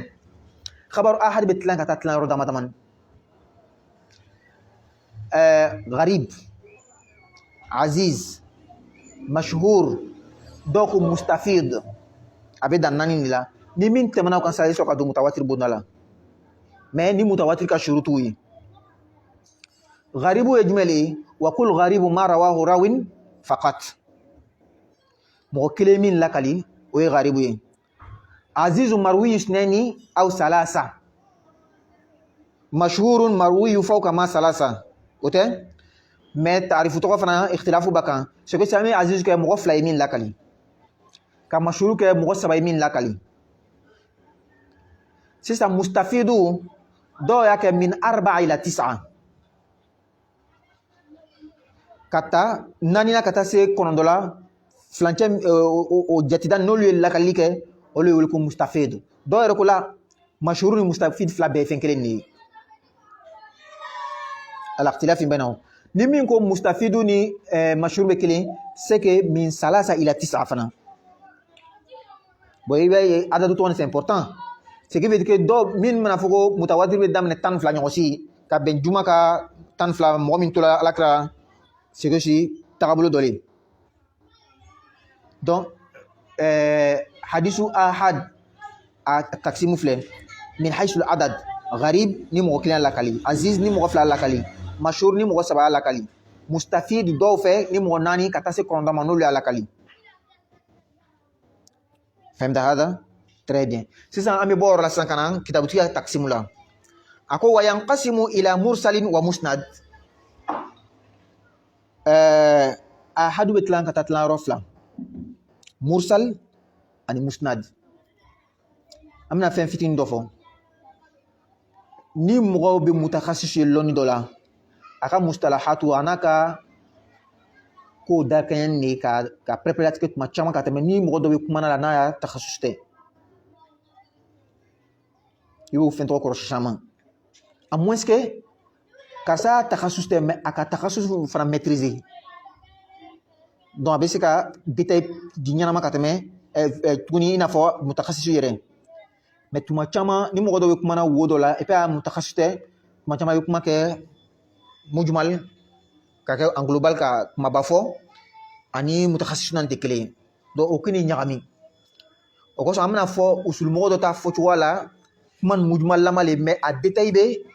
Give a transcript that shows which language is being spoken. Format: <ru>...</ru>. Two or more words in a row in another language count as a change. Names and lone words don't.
<ar>خبر آحاد</ar> <bm>bɛ tilan ka taa tilan yɔrɔ dama damani.</bm> <ar>غريب، عزيز، مشهور,</ar> <bm>dɔw ko mustafid, a bɛ dan naani de la. Ni min tɛmɛna o kan sisan i bɛ sɔrɔ ka don mutawatir bonda la, mais ni mutawatir ka shurutu ye. Gharibu ye jumɛn le ye?</bm> <ar>وكل غريب ما رواه راو فقط,</ar> <bm>mɔgɔ kelen min lakali o ye gharibu ye.</bm> <ar>عزيز مروي اثنين أو ثلاثة، مشهور مروي فوق ما ثلاثة,</ar> <bm>o tɛ, mais taarifu tɔgɔ fana ikhtilafu b'a kan.</bm> <fr>C'est que</fr> <bm>sisan an bɛ azizu kɛ mɔgɔ 2 ye min lakali, ka mashhuru kɛ mɔgɔ 3 ye min lakali. Sisan mustafidu dɔw y'a kɛ min 4 ila 9, ka taa 4 na ka taa se 9 la, filancɛ o jatida n'olu ye lakali kɛ, olu ye wele ko mustafidu. Dɔw yɛrɛ ko la mashhuru ni mustafid 2 bɛɛ ye fɛn kelen de ye.</bm> <ar>الاختلاف بينهم.</ar> <bm>Ni min ko mustafidu ni mashhuru bɛ kelen,</bm> <fr>c'est que</fr> <bm>min 3 ila 9 fana. Bon, i b'a ye adadu tɔgɔ</bm> <fr>c'est important. Ce qui veut dire que</fr> <bm>dɔw min mana fɔ ko mutawatir bɛ daminɛ 12 ɲɔgɔn si ka bɛn juma ka 12 mɔgɔ min tola alakira,</bm> <fr>c'est que si</fr> <bm>tagabolo dɔ le. Donc</bm> <ar>حديث آحاد</ar> <bm>a taksimu filɛ min</bm> <ar>حيث العدد,</ar> <bm>gharib ni mɔgɔ 1 lakali, aziz ni mɔgɔ 2 lakali, mashhur ni mɔgɔ 3 lakali, mustafid dɔw fɛ ni mɔgɔ 4 ka taa se 9 ma n'olu y'a lakali.</bm> <ar>فهمت هذا?</ar> <fr>Très bien.</fr> <bm>Sisan an bɛ bɔ o yɔrɔ la sisan ka na kitabutigi ka taksimu la. A ko</bm> <ar>وينقسم إلى مرسل ومسند.</ar> <bm>Ahadu bɛ tilan ka taa tilan yɔrɔ 2. mursal ani musnad. Amna fen fitin dofo ni mɔgɔw bɛ mutakhasis ye lɔnni dɔ la a ka mustalahatu a n'a ka kow dakɛɲɛni de ka pɛrɛpɛrɛlatigɛ tuma caman ka tɛmɛ ni mɔgɔ dɔ bɛ kumana la n'a y'a takhasus tɛ i b'o fɛn tɔgɔ kɔrɔsi caman</bm> <fr>à moins que</fr> <bm>karisa takhasus tɛ mais a ka takhasus fana maîtriser donc a bɛ se ka détail di ɲɛnama ka tɛmɛ tuguni i n'a fɔ mutakhasis yɛrɛ. Mais tuma caman ni mɔgɔ dɔ bɛ kumana wo dɔ la</bm> <fr>et puis</fr> <bm>a mutakhasis tɛ tuma caman i bɛ kuma kɛ mujmal ka kɛ</bm> <fr>en global</fr> <bm>ka kumaba fɔ ani mutakhasis nan tɛ kelen ye donc o kini ɲagami o kosɔn an bɛna fɔ usul mɔgɔ dɔ ta fɔcogoya la kuma ni mujmal lama le mais a détail bɛ</bm>